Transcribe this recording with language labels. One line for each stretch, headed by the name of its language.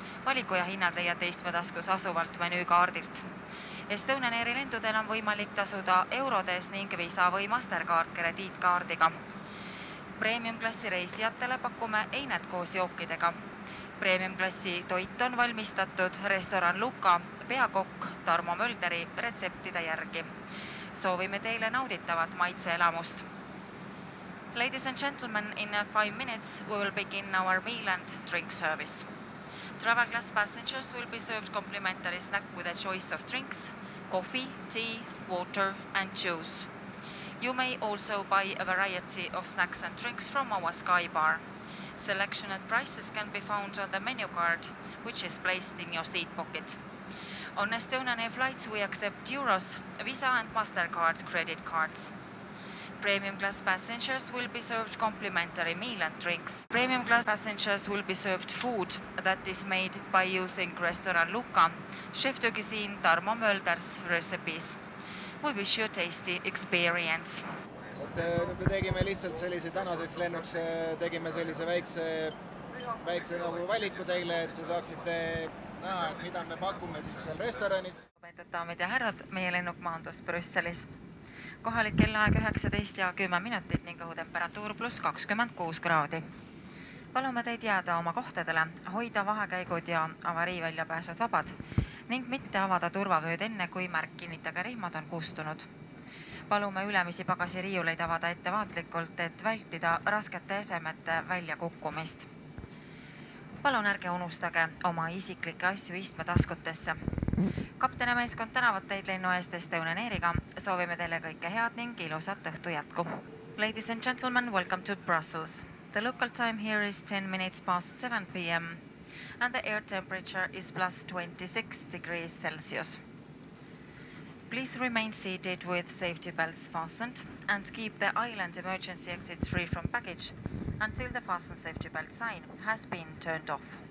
Estonian: Valiku ja hinnad leiate istmetaskus asuvalt menüükaardilt. Estonian Airi lendudel on võimalik tasuda eurodes ning Visa või Mastercard krediitkaardiga. Premium-klassi reisijatele pakume einet koos jookidega. Premium-klassi toit on valmistatud restoran Luka peakokk Tarmo Mölderi retseptide järgi. Soovime teile nauditavat maitseelamust.
English: Ladies and gentlemen, in 5 minutes we will begin our meal and drink service. Travel class passengers will be served complimentary snack with a choice of drinks, coffee, tea, water and juice. You may also buy a variety of snacks and drinks from our Sky Bar. Selection and prices can be found on the menu card, which is placed in your seat pocket. On Estonian Air flights we accept euros, Visa and Mastercard credit cards. Premium class passengers will be served complimentary meal and drinks. Premium class passengers will be served food that is made by using restaurant Luka, chef de cuisine Tarmo Mölder's recipes. We wish you a tasty experience.
Estonian: Nüüd me tegime lihtsalt sellise tänaseks lennuks, tegime sellise väikse nagu valiku teile, et te saaksite näha, et mida me pakume siis seal restoranis. Lugupeetud daamid ja härrad, meie lennuk maandus Brüsselis. Kohalik kellaaeg 19 ja 10 minutit ning õhutemperatuur pluss 26 kraadi. Palume teid jääda oma kohtadele, hoida vahekäigud ja avarii väljapääsud vabad ning mitte avada turvavööd enne, kui märk kinnitage rihmad on kustunud. Palume ülemisi pagasiriiuleid avada ettevaatlikult, et vältida raskete esemete väljakukkumist. Palun ärge unustage oma isiklikke asju istmetaskutesse. Kapteni meeskond tänavad teid lennu eest Estonian Airiga. Soovime teile kõike head ning ilusat õhtu jätku.
English: Ladies and gentlemen, welcome to Brussels. The local time here is 10 minutes past 7 p.m. and the air temperature is plus 26 degrees Celsius. Please remain seated with safety belts fastened and keep the island emergency exits free from baggage until the fasten safety belt sign has been turned off.